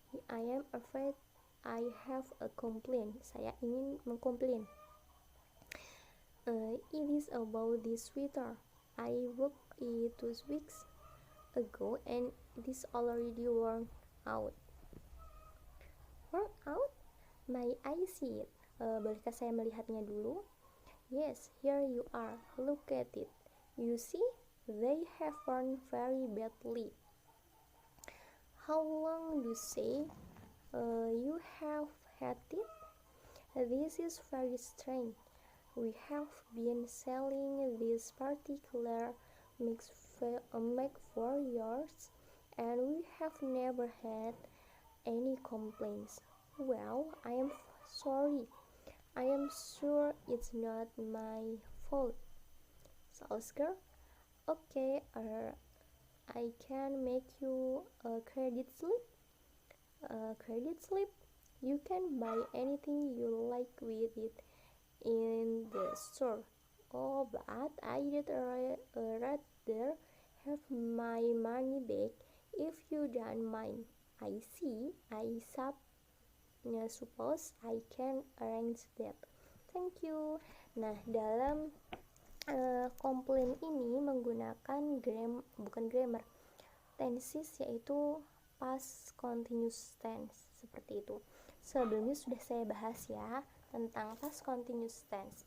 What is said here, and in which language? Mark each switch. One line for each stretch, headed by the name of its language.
English: I am afraid I have a complaint.
Indonesian: Saya ingin mengkomplain.
English: It is about this sweater. I bought it 2 weeks ago and it is already worn out. Worn out? May I see it?
Indonesian: Bolehkah saya melihatnya dulu?
English: Yes, here you are. Look at it. You see, they have worn very badly. How long do you say you have had it? This is very strange. We have been selling this particular make for years, and we have never had any complaints. Well, I am sorry. I am sure it's not my fault. Sales girl, okay, I can make you a credit slip. Credit slip? You can buy anything you like with it in the store. Oh, but I'd rather have my money back if you don't mind. I see. I suppose I can arrange that. Thank you.
Indonesian: Nah, dalam komplain ini menggunakan bukan grammar, tenses, yaitu past continuous tense, seperti itu. Sebelumnya sudah saya bahas ya tentang past continuous tense.